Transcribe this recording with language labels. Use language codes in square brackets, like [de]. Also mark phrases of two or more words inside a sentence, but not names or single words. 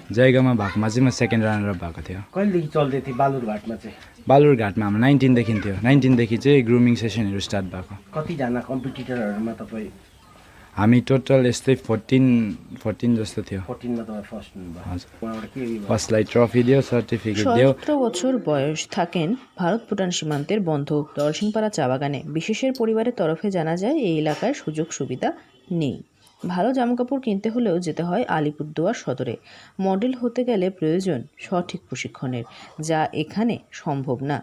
[ne] जयगाउँमा भएकोमा चाहिँ म [en] second runner [ne] भएको थियो। कहिलेदेखि चल्दै थियो बालुरघाटमा चाहिँ? बालुरघाटमा हाम्रो 19देखि थियो। 19देखि चाहिँ ग्रुमिङ सेसनहरू स्टार्ट भएको। कतिजना कम्पिटिटरहरूमा तपाईँ? हामी टोटल यस्तै 14 जस्तो थियो। 14मा तपाईँ फर्स्ट हुनुभयो। फर्स्टलाई ट्रफी दियो, सर्टिफिकेट दियो। [bn] 17 বছর বয়স থাকেন ভারত ভুটান সীমান্তের বন্ধ দর্শনপাড়া চা বাগানে। বিশেষের পরিবারের তরফে জানা যায় এই এলাকায় সুযোগ সুবিধা নেই। ভালো জামাকাপড় কিনতে হলেও যেতে হয় আলিপুরদুয়ার সদরে। মডেল হতে গেলে প্রয়োজন সঠিক প্রশিক্ষণের, যা এখানে সম্ভব না।